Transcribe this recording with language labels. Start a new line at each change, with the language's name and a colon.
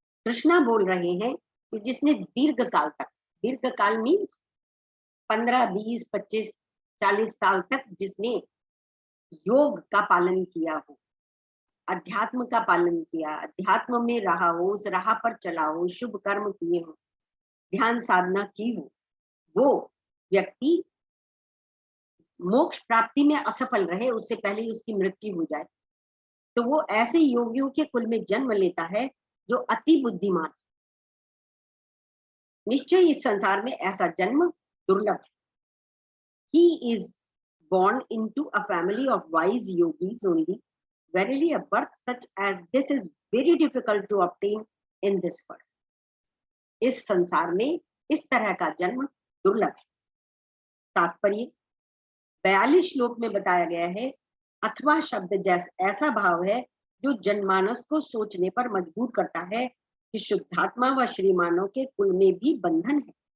Hindi: कृष्णा बोल रहे हैं कि जिसने दीर्घ काल तक, दीर्घ काल मीन्स 15, 20, 25, 40 साल तक जिसने योग का पालन किया हो, अध्यात्म का पालन किया, अध्यात्म में रहा हो, उस राह पर चला हो, शुभ कर्म किए हो, ध्यान साधना की हो, वो व्यक्ति मोक्ष प्राप्ति में असफल रहे, उससे पहले ही उसकी मृत्यु हो जाए, तो वो ऐसे योगियों के कुल में जन्म लेता है जो अति बुद्धिमान। निश्चय इस संसार में ऐसा जन्म दुर्लभ है।
English: He is born into a family of wise yogis only. Verily, a birth such as this is very difficult to obtain in this world.
Hindi: इस संसार में इस तरह का जन्म दुर्लभ है। तात्पर्य 42 श्लोक में बताया गया है, अथवा शब्द जैसा ऐसा भाव है जो जनमानस को सोचने पर मजबूर करता है कि शुद्धात्मा व श्रीमानों के कुल में भी बंधन है।